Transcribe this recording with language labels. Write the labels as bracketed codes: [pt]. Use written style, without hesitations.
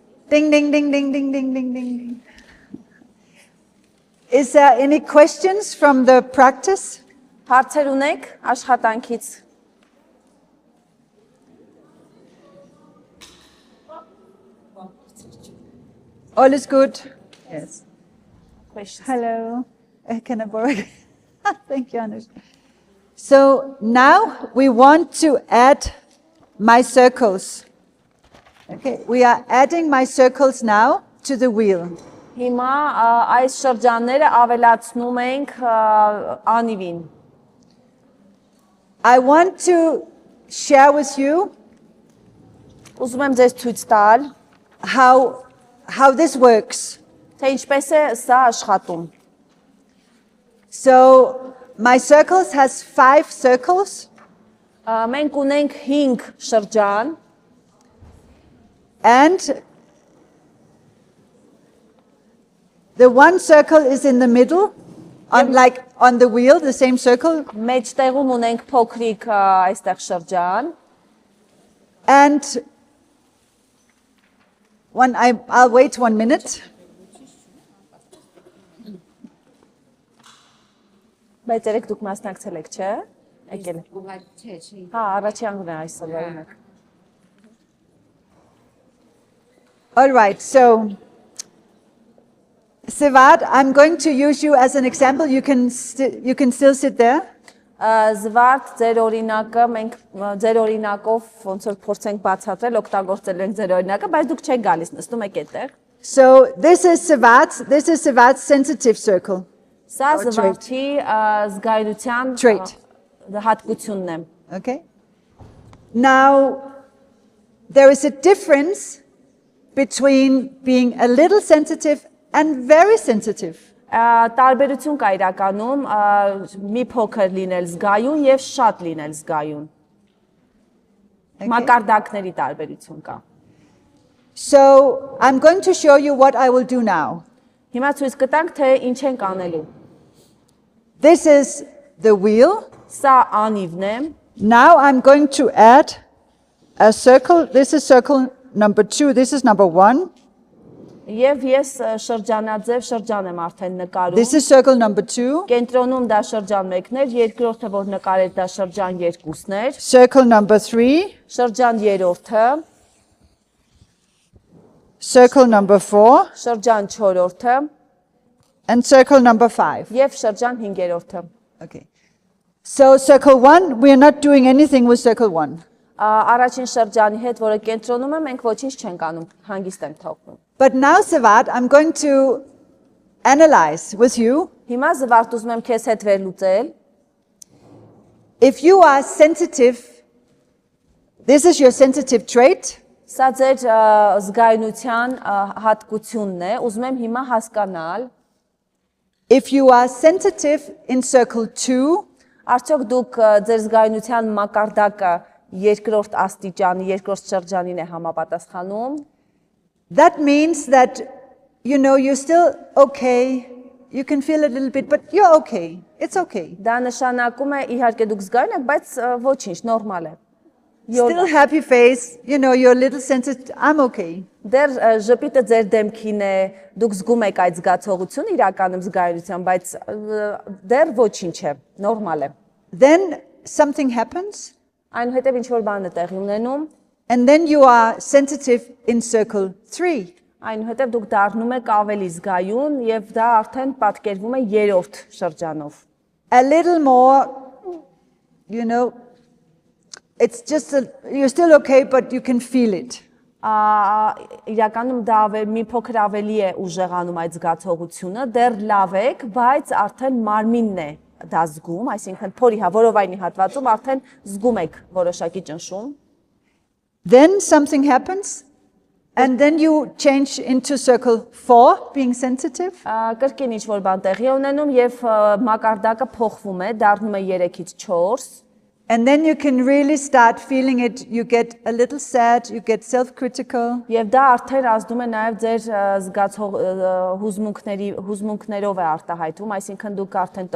[en] ding, ding, ding, ding, ding, ding, ding, ding. Is there any questions from the practice? [hy] Հարցեր ունեք աշխատանքից։ [en] All is good? Yes. Questions. Hello. Can I borrow? Thank you, Anush. So now we want to add my circles. Okay, we are adding my circles now to the wheel. [hy] Հիմա այս շրջանները ավելացնում ենք անիվին։ [en] I want to share with you [hy] Ուզում եմ ձեզ ցույց տալ, [en] how this works. [hy] թե ինչպես է սա աշխատում։ [en] So my circles has 5 circles, [hy] Մենք ունենք 5 շրջան, [en] and the one circle is in the middle, like on the wheel, the same circle, [hy] մեջտեղում ունենք փոքրիկ այստեղ շրջան, [en] and I'll wait 1 minute. [hy] բայց երեք դուք մասնակցել եք, չէ՞։ Եկել եք։ Հա, առաջի անգամ է այսօր ունենք։ [en] All right, so Sivad, I'm going to use you as an example. You can still sit there. [hy] Զվարթ ձեր օրինակը մենք ձեր օրինակով ոնց որ փորձենք բացատրել, օգտագործել ենք ձեր օրինակը, բայց դուք չեք գալիս, նստում եք այդտեղ։ [en] So this is Sivat's sensitive circle. [hy] Սա զվարթի զգայունության [en] Trait. [hy] հատկությունն է։ [en] Okay. Now, there is a difference between being a little sensitive and very sensitive. [hy] Տարբերություն կա իրականում մի փոքր լինել զգայուն եւ շատ լինել զգայուն։ Մակարդակների տարբերություն կա։ [en] So, I'm going to show you what I will do now. [hy] Հիմա ցույց կտանք թե ինչ ենք անելու։ [en] This is the wheel. [hy] Սա անիվն է։ [en] Now I'm going to add a circle. This is circle number 2. This is number 1. [hy] Եվ ես շրջանաձև շրջան եմ արդեն նկարում։ [en] This is circle number 2. [hy] Կենտրոնում դա շրջան 1-ն էր, երկրորդը որ նկարել դա շրջան 2-ն էր։ [en] Circle number 3. [hy] Շրջան 3-ը, [en] Circle number 4. [hy] շրջան 4-ը [en] And circle number 5. [hy] եւ շրջան 5-րդը։ [en] Okay. So circle 1, we are not doing anything with circle 1. [hy] Առաջին շրջանի հետ, որը կենտրոնում է, մենք ոչինչ չենք անում, հանգիստ ենք թողնում։ [en] But now, Sivat, I'm going to analyze with you. [hy] Հիմա զվարթ ուզում եմ քեզ հետ վերլուծել։ [en] If you are sensitive, this is your sensitive trait. [hy] Սա ձեր զգայունության հատկությունն է, ուզում եմ հիմա հասկանալ, [en] If you are sensitive in circle 2, [hy] արդյոք դուք ձեր զգայունության մակարդակը երկրորդ աստիճանի, երկրորդ շրջանին է համապատասխանում, [en] that means that, you're still okay. You can feel a little bit, but you're okay. It's okay. [hy] դա նշանակում է իհարկե դուք զգայուն եք, բայց ոչինչ, նորմալ է։ [en] Still happy face, you're a little sensitive. I'm okay. [hy] Դեռ ժպիտը ձեր դեմքին է, դուք զգում եք այդ զգացողությունը իրականում զգայունության, բայց դեռ ոչինչ է, նորմալ է։ [en] Then something happens, [hy] Այնուհետև ինչ որ բան է տեղի ունենում, [en] and then you are sensitive in circle 3. [hy] այնուհետև դուք դառնում եք ավելի զգայուն եւ դա արդեն պատկերվում է երրորդ շրջանով։ [en] A little more, it's just, you're still okay, but you can feel it. [hy] Իրականում դա մի փոքր ավելի է ուժեղանում այդ զգացողությունը, դեռ լավ եք, բայց արդեն մարմինն է դա զգում, այսինքն փորի որովայնի հատվածում արդեն զգում եք որոշակի ճնշում։ [en] Then something happens, and then you change into circle 4, being sensitive. [hy] Կրկին ինչ որ բան տեղի է ունենում եւ մակարդակը փոխվում է, դառնում է 3-ից 4։ [en] And then you can really start feeling it. You get a little sad, you get self-critical. [hy] Եվ դա արդեն ազդում է նաև ձեր զգացող հուզմունքներով է արտահայտվում, այսինքն դուք արդեն